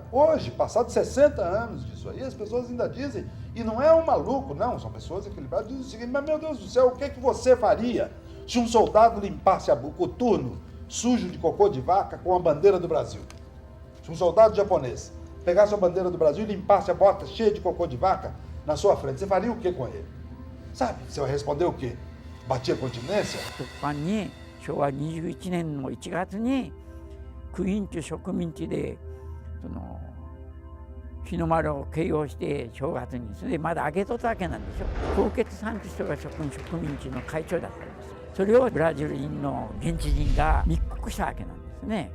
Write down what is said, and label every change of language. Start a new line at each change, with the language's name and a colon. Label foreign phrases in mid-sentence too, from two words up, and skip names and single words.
Portuguese: Hoje, passados 60 anos disso aí, as pessoas ainda dizem, e não é um maluco, não, são pessoas equilibradas, dizem o seguinte: mas meu Deus do céu, o que é que você faria se um soldado limpasse o coturno sujo de cocô de vaca com a bandeira do Brasil? Se um soldado japonês pegasse a bandeira do Brasil e limpasse a bota cheia de cocô de vaca na sua frente, você faria o que com ele? Sabe, você vai responder o quê? Batia continência?
Japanese: 昭和21年の1月に区員地植民地で日の丸を掲揚して正月にそれでまだ揚げとったわけなんでしょ。高傑さんという人が植民地の会長だったんです。それをブラジル人の現地人が密告したわけなんですね。